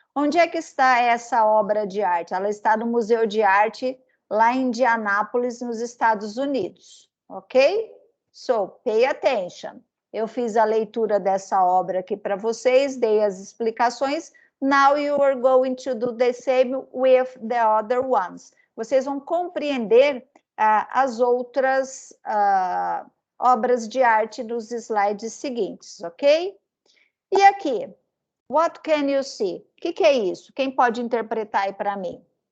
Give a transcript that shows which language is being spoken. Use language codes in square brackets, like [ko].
[pt] Onde é que está essa obra de arte? Ela está no Museu de Arte, lá em Indianápolis, nos Estados Unidos, ok? [en] So, pay attention. [pt] Eu fiz a leitura dessa obra aqui para vocês, dei as explicações. [en] Now you are going to do the same with the other ones. [pt] Vocês vão compreender as outras obras de arte dos slides seguintes, ok? E aqui, [en] What can you see? [pt] O que é isso? Quem pode interpretar aí para mim?